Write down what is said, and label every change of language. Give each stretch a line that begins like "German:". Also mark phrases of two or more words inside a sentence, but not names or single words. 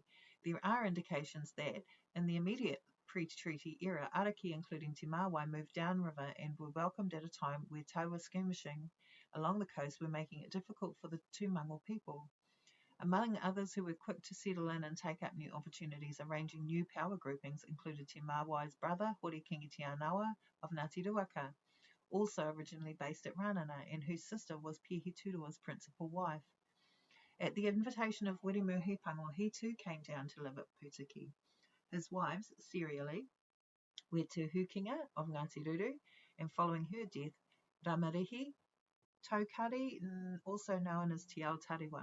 English: There are indications that, in the immediate pre-treaty era, Araki, including Te Mawai, moved downriver and were welcomed at a time where taua skirmishing along the coast were making it difficult for the Tūmango people. Among others who were quick to settle in and take up new opportunities, arranging new power groupings included Te Mawai's brother, Hori Kingi Te Anawa of Ngāti Ruaka, also originally based at Ranana, and whose sister was Piehi Turua's principal wife. At the invitation of Wiremu Hipango, he too came down to live at Putiki. His wives, serially, were Te Hukinga of Ngāti Ruru, and following her death, Ramarihi Taukari, also known as Te Ao Tariwa.